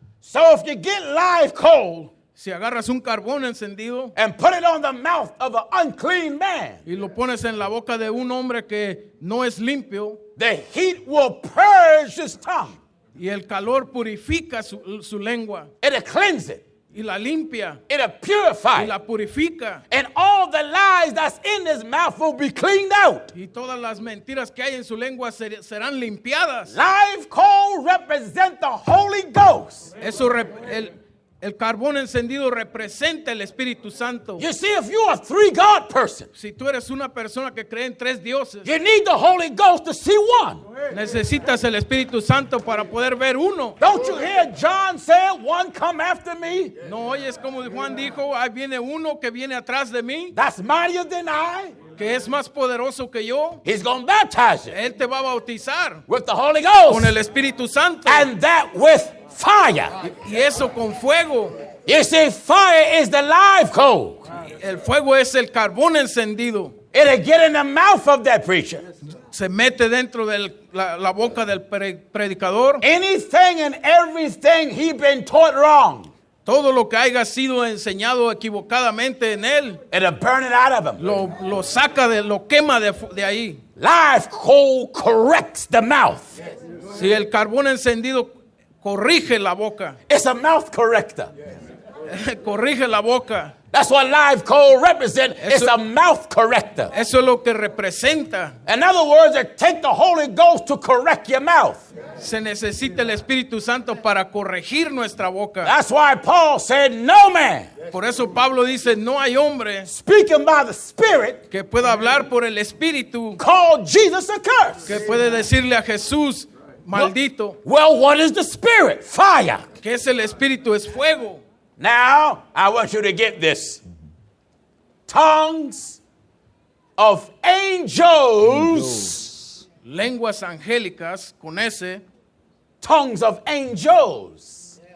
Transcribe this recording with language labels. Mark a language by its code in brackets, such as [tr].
[en] So if you get live coal [es] Si agarras un carbón encendido [en] and put it on the mouth of an unclean man, [es] y lo pones en la boca de un hombre que no es limpio, [en] the heat will purge his tongue. [es] y el calor purifica su lengua [en] It'll cleanse it. [es] y la limpia [en] It'll purify [es] y [en] it. [es] la purifica. [en] And all the lies that's in his mouth will be cleaned out. [es] Y todas las mentiras que hay en su lengua serán limpiadas. [en] Live coal represent the Holy Ghost. [es] Eso el carbón encendido representa el Espíritu Santo. [en] You see, if you're a three-God person, [es] Si tú eres una persona que cree en tres dioses, [en] you need the Holy Ghost to see one. [es] necesitas el Espíritu Santo para poder ver uno. [en] Don't you hear John say, one come after me? [es] No oyes como Juan dijo, ahí viene uno que viene atrás de mí, [en] That's mightier than I. [es] que es más poderoso que yo. [en] He's going to baptize you [es] Él te va a bautizar [en] with the Holy Ghost. [es] con el Espíritu Santo. [en] And that with fire. [es] Y eso con fuego. [en] You see, fire is the live coal. [es] El fuego es el carbón encendido. [en] It'll get in the mouth of that preacher. [es] Se mete dentro de la boca del predicador. [en] Anything and everything he been taught wrong, [es] Todo lo que haya sido enseñado equivocadamente en él, [en] it'll burn it out of him. [es] lo saca, lo quema de ahí. [en] Live coal corrects the mouth. [es] Si el carbón encendido corrige la boca, [en] It's a mouth corrector. [es] corrige la boca. [en] That's what live coal represents. It's [es] Eso- [en] a mouth corrector. [es] Eso es lo que representa. [en] In other words, it take the Holy Ghost to correct your mouth. [es] Se necesita el Espíritu Santo para corregir nuestra boca. [en] That's why Paul said, no man [es] Por eso Pablo dice, no hay hombre [en] speaking by the Spirit [es] que pueda hablar por el Espíritu, [en] called Jesus a curse. [es] que puede decirle a Jesús, maldito. [en] Well, what is the Spirit? Fire. [es] Que es el Espíritu, es fuego. [en] Now, I want you to get this. Tongues of angels. [es] Lenguas angélicas, con ese. [en] Tongues of angels.